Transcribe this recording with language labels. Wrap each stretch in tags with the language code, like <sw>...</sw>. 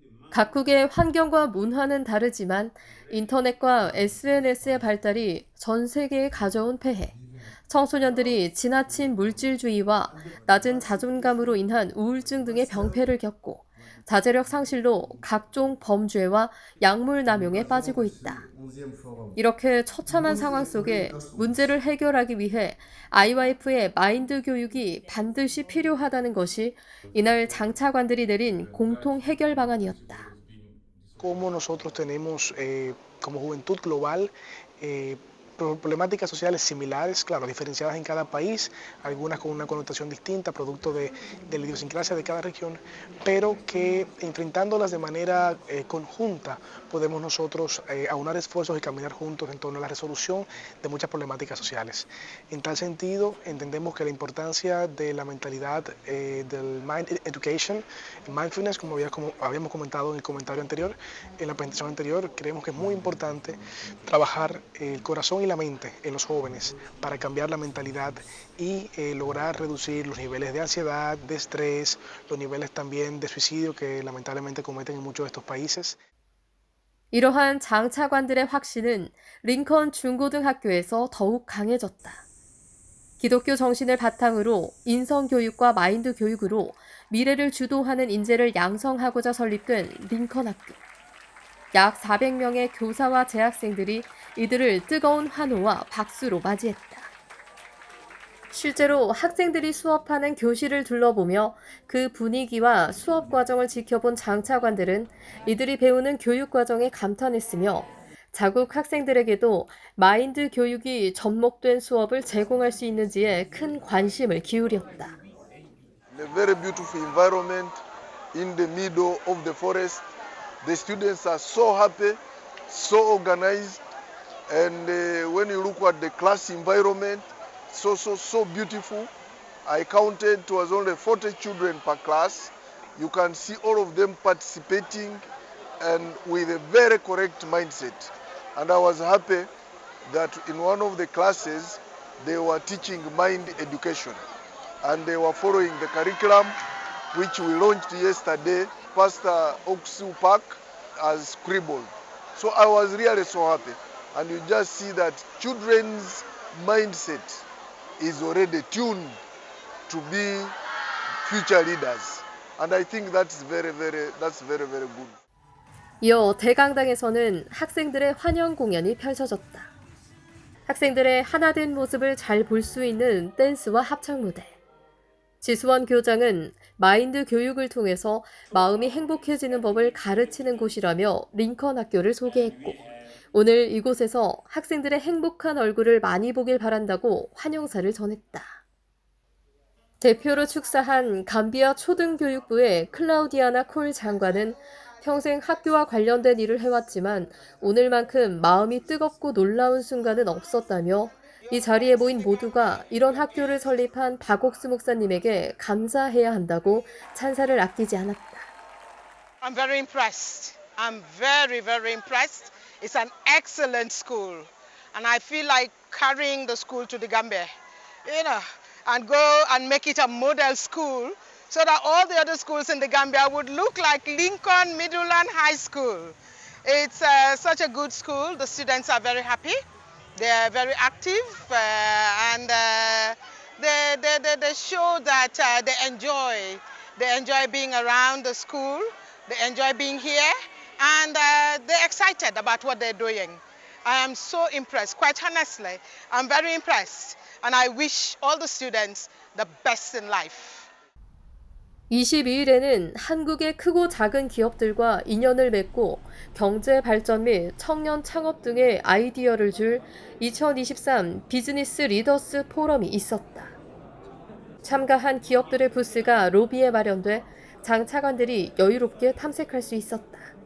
<ko>각국의 환경과 문화는 다르지만 인터넷과 SNS의 발달이 전 세계에 가져온 폐해, 청소년들이 지나친 물질주의와 낮은 자존감으로 인한 우울증 등의 병폐를 겪고 자제력 상실로 각종 범죄와 약물 남용에 빠지고 있다. 이렇게 처참한 상황 속에 문제를 해결하기 위해 IYF의 마인드 교육이 반드시 필요하다는 것이 이날 장차관들이 내린 공통 해결 방안이었다.</ko> <es>Cómo nosotros tenemos como juventud global problemáticas sociales similares, claro, diferenciadas en cada país, algunas con una connotación distinta, producto de la idiosincrasia de cada región, pero que enfrentándolas de manera conjunta podemos nosotros aunar esfuerzos y caminar juntos en torno a la resolución de muchas problemáticas sociales. En tal sentido, entendemos que la importancia de la mentalidad del Mind Education, Mindfulness, como habíamos comentado en el comentario anterior, en la presentación anterior, creemos que es muy importante trabajar el corazón y la mente en los jóvenes para cambiar la mentalidad y lograr reducir los niveles de ansiedad, de estrés, los niveles también de suicidio que lamentablemente cometen en muchos de estos países.</es> <ko>이러한 장차관들의 확신은 링컨 중고등학교에서 더욱 강해졌다. 기독교 정신을 바탕으로 인성교육과 마인드 교육으로 미래를 주도하는 인재를 양성하고자 설립된 링컨 학교. 약 400명의 교사와 재학생들이 이들을 뜨거운 환호와 박수로 맞이했다. 실제로 학생들이 수업하는 교실을 둘러보며 그 분위기와 수업 과정을 지켜본 장차관들은 이들이 배우는 교육 과정에 감탄했으며 자국 학생들에게도 마인드 교육이 접목된 수업을 제공할 수 있는지에 큰 관심을 기울였다.</ko> <en>A very beautiful environment in the middle of the forest. The students are so happy, so organized, and when you look at the class environment, so beautiful. I counted it was only 40 children per class. You can see all of them participating and with a very correct mindset. And I was happy that in one of the classes they were teaching mind education and they were following the curriculum which we launched yesterday. Pastor Oksu Park has scribbled. So I was really so happy. And you just see that children's mindset is already tuned to be future leaders. And I think that's very good.</en> <ko>이어 대강당에서는 학생들의 환영 공연이 펼쳐졌다. 학생들의 하나된 모습을 잘 볼 수 있는 댄스와 합창 무대. 지수원 교장은 마인드 교육을 통해서 마음이 행복해지는 법을 가르치는 곳이라며 링컨 학교를 소개했고 오늘 이곳에서 학생들의 행복한 얼굴을 많이 보길 바란다고 환영사를 전했다. 대표로 축사한 감비아 초등교육부의 클라우디아나 콜 장관은 평생 학교와 관련된 일을 해왔지만 오늘만큼 마음이 뜨겁고 놀라운 순간은 없었다며 이 자리에 모인 모두가 이런 학교를 설립한 박옥수 목사님에게 감사해야 한다고 찬사를 아끼지 않았다.</ko> <en>I'm very impressed. I'm very impressed. It's an excellent school. And I feel like carrying the school to the Gambia, and go and make it a model school so that all the other schools in the Gambia would look like Lincoln Midland High School. It's such a good school. The students are very happy. They are very active and they show that they enjoy being around the school, they enjoy being here, and they're excited about what they're doing. I am so impressed, quite honestly. I'm very impressed, and I wish all the students the best in life.</en> <ko>22일에는 한국의 크고 작은 기업들과 인연을 맺고 경제 발전 및 청년 창업 등의 아이디어를 줄 2023 비즈니스 리더스 포럼이 있었다. 참가한 기업들의 부스가 로비에 마련돼 장차관들이 여유롭게 탐색할 수 있었다.</ko>